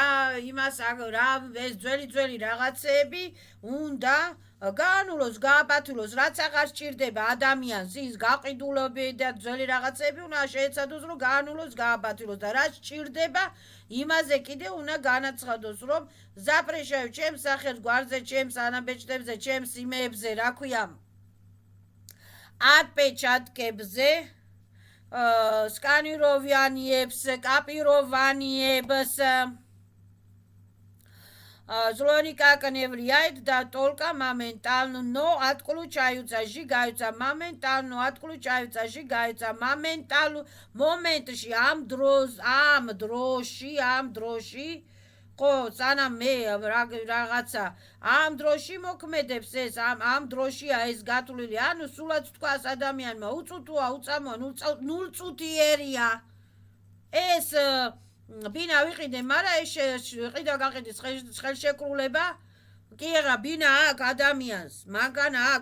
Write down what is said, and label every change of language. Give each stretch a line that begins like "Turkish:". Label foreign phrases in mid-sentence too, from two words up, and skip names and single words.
Georgian: იმას რა ეს ძველი რაღაცეები უნდა გაანულოს, გააპათულოს, რაც აღარ სჭირდება ადამიანს, ის გაყიდულები და ძველი რაღაცეები უნდა შეეცადოს, რომ გაანულოს, გააპათულოს და რაც სჭირდება, იმაზე კიდე უნდა განაცხადოს, რომ ზაპრეშაიუ ჩემს სახელს გვარზე, ჩემს ანაბეჭდებზე, ჩემს იმეებზე, რა ქვია, ატპეჩატკებზე, სკანიროვანიებს, კაპიროვანიებს,
Russian: злоникак не влияет, да только моментально, но отключаются, сжигаются, моментально отключаются, сжигаются, моментально, моментში,
Georgian: ამ დროში, ხო, სანამ მე რაღაცა ამ დროში მოქმედებს ეს, ამ დროშია ეს გათვლილი, ანუ სულად თქვას ადამიანმა უწუთოა, უწამოა, 0 წუთიერია ეს ბინა ვიყიდე, მაგრამ ეს ყიდა გაყიდის ხელშეკრულება, კი არა, ბინა აქ ადამიანს, მანქანა აქ